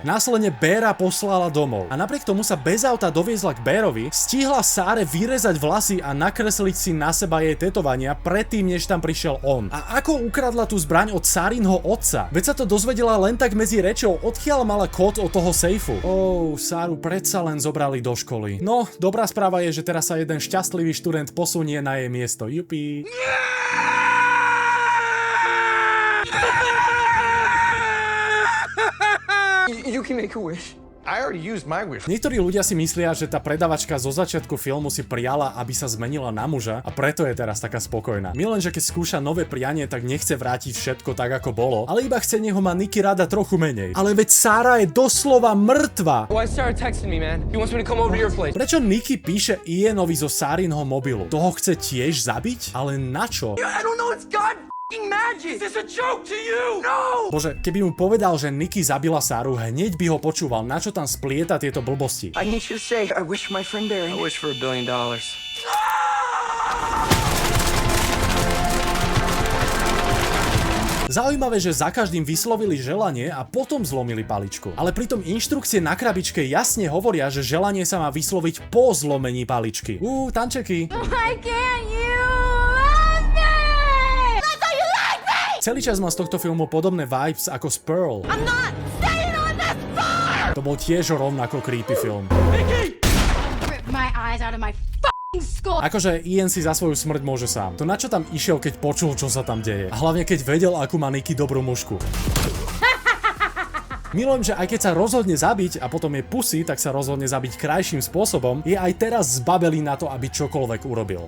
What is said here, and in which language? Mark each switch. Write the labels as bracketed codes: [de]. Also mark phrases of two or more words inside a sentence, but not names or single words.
[sk] Následne Beara poslala domov. A napriek tomu sa bez auta doviezla k Bearovi, stihla Sáre vyrezať vlasy a nakresliť si na seba jej tetovania predtým, než tam prišiel on. A ako ukradla tú zbraň od Sarinho otca? Veď sa to dozvedela len tak medzi rečou, odkiaľ mala kód od toho sejfu. Sáru predsa len zobrali do školy. No, dobrá správa je, že teraz sa jeden šťastlivý študent posunie na jej miesto. Jupi. [en] You can make a wish. I already used my wish. [sk] Niektorí ľudia si myslia, že tá predavačka zo začiatku filmu si priala, aby sa zmenila na muža a preto je teraz taká spokojná. Milen, že keď skúša nové prianie, tak nechce vrátiť všetko tak, ako bolo, ale iba chce, nech ho má Nicky rada trochu menej. Ale veď Sarah je doslova mŕtva. [en] Why Sarah texting me, man? He wants me to come over to your place. [sk] Prečo Nicky píše Ianovi zo Sarinho mobilu? Toho chce tiež zabiť? Ale na čo? [en] I don't know, it's God magic. Is this a joke to you? No! [sk] Bože, keby mu povedal, že Nicky zabila Saru, hneď by ho počúval, na čo tam splieta tieto blbosti. [en] I need you to say, I wish my friend Barry. I wish for $1 billion. [sk] Zaujímavé, že za každým vyslovili želanie a potom zlomili paličku. Ale pritom inštrukcie na krabičke jasne hovoria, že želanie sa má vysloviť po zlomení paličky. Tančeky. [en] Why can't you love me? That's how you like me! [sk] Celý čas má z tohto filmu podobné vibes ako z Pearl. [en] I'm not staying on this farm! [sk] To bol tiež rovnako creepy film. [en] Rip my eyes out of my fucking skull! [sk] Akože Ian si za svoju smrť môže sám. To na čo tam išiel, keď počul, čo sa tam deje. A hlavne keď vedel, akú má Nicky dobrú mužku. Milujem, že aj keď sa rozhodne zabiť a potom je pusy, tak sa rozhodne zabiť krajším spôsobom, je aj teraz zbabelý na to, aby čokoľvek urobil.